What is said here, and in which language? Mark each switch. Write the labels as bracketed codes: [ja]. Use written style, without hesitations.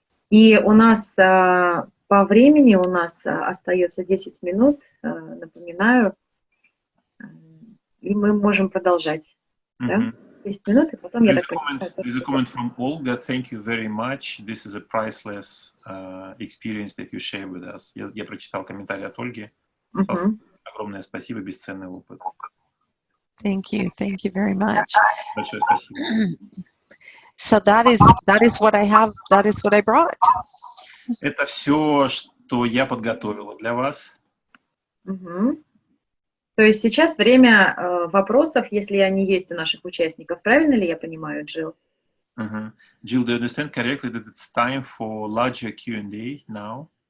[ru] И у нас по времени у нас остается 10 минут, напоминаю, и мы можем продолжать. Да? 10 минут, и потом [en] There's a comment from Olga. Thank you very much. This is a priceless experience that you share with us. [ru] Я прочитал комментарий от Ольги. Огромное спасибо, бесценный опыт. [en] Thank you very much. [ru] Большое спасибо. [en] So that is what I have. That is what I brought. [ru] Это все, что я подготовила для вас. То есть сейчас время вопросов, если они есть у наших участников. Правильно ли я понимаю, Jill? [en] Jill, do you understand correctly that it's time for larger Q&A now?